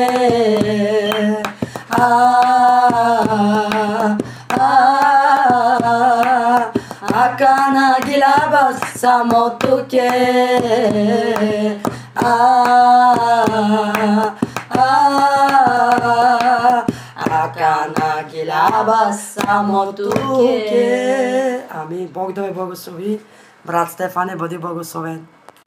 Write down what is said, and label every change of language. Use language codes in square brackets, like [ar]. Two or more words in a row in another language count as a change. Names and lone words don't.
[rom] Akana gilaba samo tuke. Akana gilaba само туке. [bg] Амин. Бог да ви благослови. Брат Стефане, бъди благословен.